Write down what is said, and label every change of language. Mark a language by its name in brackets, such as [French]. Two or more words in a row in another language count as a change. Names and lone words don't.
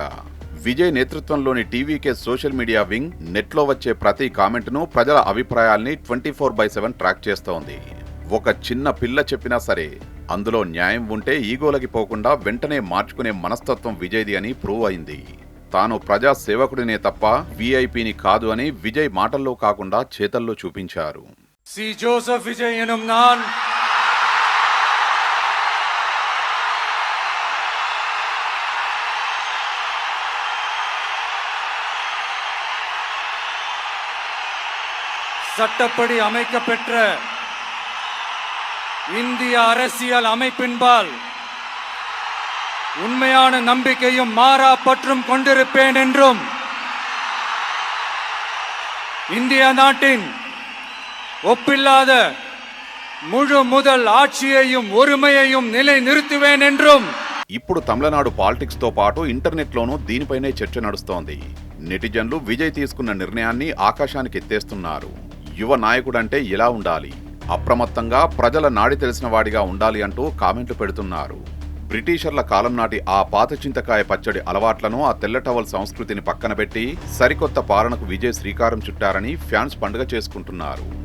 [Telugu] విజయ్ నేతృత్వంలోని టీవీకే [English] social media wing [Telugu] నెట్లో వచ్చే ప్రతి కామెంట్ను, ప్రజల అభిప్రాయాల్ని 24/7 ట్రాక్ చేస్తోంది. ఒక చిన్న పిల్ల చెప్పినా సరే అందులో న్యాయం ఉంటే ఈగోలకి పోకుండా వెంటనే మార్చుకునే మనస్తత్వం విజయ్ది అని ప్రూవ్ అయింది. తాను ప్రజా సేవకుడినే తప్ప వీఐపీని కాదు అని విజయ్ మాటల్లో కాకుండా చేతల్లో చూపించారు. [Tamil] ஜோசப் விஜய் எனும் நான் சட்டப்படி அமைக்கப்பெற்ற இந்திய அரசியல் அமைப்பின்பால் உண்மையான நம்பிக்கையும் மாறா பற்றும் கொண்டிருப்பேன் என்றும் இந்திய நாட்டின் ஒப்பில்லாத முழு முதல் ஆட்சியையும் ஒருமையையும் நிலைநிறுத்துவேன் என்றும். [Telugu] ఇప్పుడు తమిళనాడు పాలిటిక్స్ తో పాటు ఇంటర్నెట్ లోనూ దీనిపైనే చర్చ నడుస్తోంది. నెటిజన్లు విజయ్ తీసుకున్న నిర్ణయాన్ని ఆకాశానికి ఎత్తేస్తున్నారు. యువ నాయకుడంటే ఇలా ఉండాలి, అప్రమత్తంగా ప్రజల నాడి తెలిసిన వాడిగా ఉండాలి అంటూ కామెంట్లు పెడుతున్నారు. బ్రిటిషర్ల కాలం నాటి ఆ పాత చింతకాయ పచ్చడి అలవాట్లను, ఆ తెల్ల టవల్ సంస్కృతిని పక్కన పెట్టి సరికొత్త పాలనకు విజయ్ శ్రీకారం చుట్టారని ఫ్యాన్స్ పండుగ చేసుకుంటున్నారు.